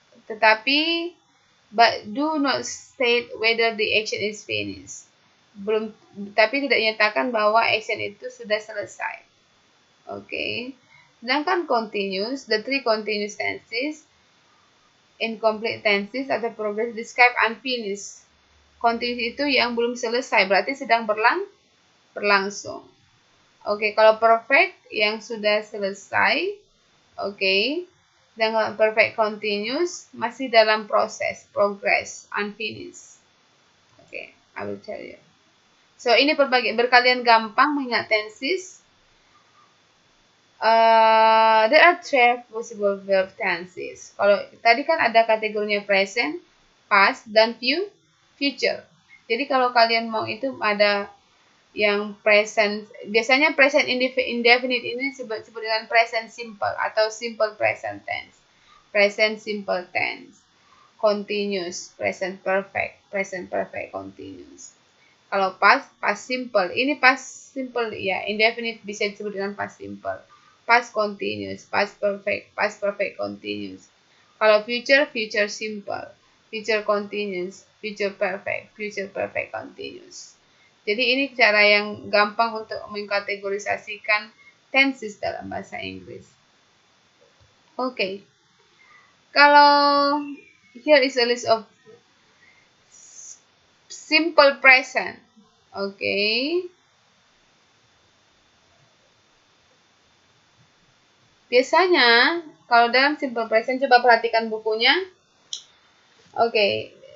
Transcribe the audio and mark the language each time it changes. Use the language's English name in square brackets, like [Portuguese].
[Indonesian] Tetapi [English] but do not state whether the action is finished. [Indonesian] Tapi tidak menyatakan bahwa action itu sudah selesai. [English] Oke. [Indonesian] Sedangkan [English] continuous, the 3 continuous tenses, incomplete tenses atau progress describe unfinished. [Indonesian] Continuous itu yang belum selesai, berarti sedang berlangsung. Oke, kalau perfect yang sudah selesai. Oke. Dan perfect continuous masih dalam proses, progress, unfinished. [English] Oke, I will tell you. So, [Indonesian] ini berkalian gampang mengingat [English] tenses. There are 12 possible verb tenses. [Indonesian] Kalau tadi kan ada kategorinya present, past, dan future. Jadi kalau kalian mau itu ada yang present, biasanya present indefinite ini disebut dengan present simple atau simple present tense. Present simple tense. Continuous, present perfect continuous. Kalau past simple. Ini past simple ya, indefinite bisa disebut dengan past simple. Past continuous, past perfect continuous. Kalau future simple, future continuous, future perfect continuous. Jadi ini cara yang gampang untuk mengkategorisasikan tenses dalam bahasa Inggris. Oke. Kalau [English] here is a list of simple present. Oke. [Indonesian] Biasanya kalau dalam simple present, coba perhatikan bukunya. Oke.